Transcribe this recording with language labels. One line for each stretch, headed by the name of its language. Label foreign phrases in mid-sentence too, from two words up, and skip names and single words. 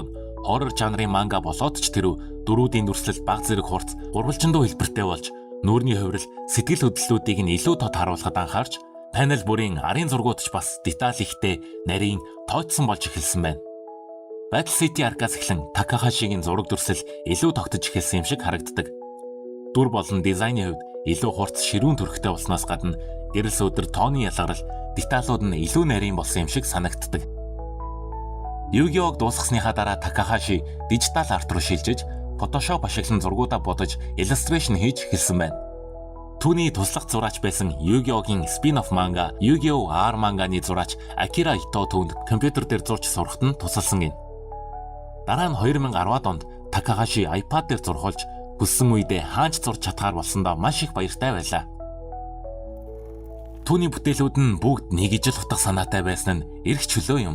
Mongolian: Horror жанрын манга болоод ч тэр дөрүүдийн дүрслэл баг зэрэг хурц, гурвалжиндуу хэлбэртэй болж нүүрний хувирал, сэтгэл хөдлөлүүдийг нь илүү тод харуулхад анхаарч панел бүрийн арын зургууд ч бас деталь ихтэй, нарийн тооцсон болж эхэлсэн байна. Battle City Arc-аас эхлэн Такахашигийн зураг дүрслэл илүү тогтож эхэлсэн юм шиг харагддаг. Дүр болон дизайны хувьд илүү хурц, ширүүн төрхтэй болсноос гадна гэрэл сүүдэр тооны ялгарал, деталууд нь илүү нарийн болсон юм шиг санагддаг. Yu-Gi-Oh! Дуусгасныхаа дараа Такахаши дижитал арт руу шилжиж, Photoshop ашиглан зургуудаа бодож, illustration хийж эхэлсэн байна. Түүний туслах зураач байсан Yu-Gi-Oh!-гийн spin-off манга Yu-Gi-Oh! R манганы зураач Akira Ito түүнд компьютер дээр зурж сурахад нь тусалсан гин. Дараа нь 2010-ад онд Такахаши iPad дээр зурхуулж хүссэн үедээ хаанч зурж чадхаар болсондоо маш их баяртай байлаа. Түүний бүтээлүүд нь бүгд нэг ижил утга санаатай байсан нь эрх чөлөө юм.